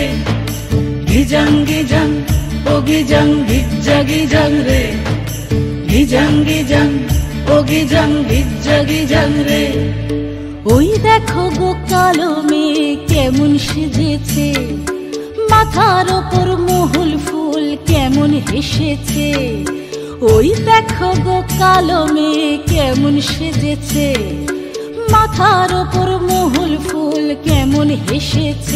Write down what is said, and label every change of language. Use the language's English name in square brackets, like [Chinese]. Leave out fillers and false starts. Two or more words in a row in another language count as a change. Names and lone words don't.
[Santali] Gijang, oh gijang, gijang re. Gijang, oh gijang, gijang re. [Bangla] ওই দেখো গো কালো মেয়ে কেমন সেজেছে, মাথার ওপর মহুল ফুল কেমন হেসেছে। ওই দেখো গো কালো মেয়ে কেমন সেজেছে, মাথার ওপর মহুল ফুল কেমন হেসেছে।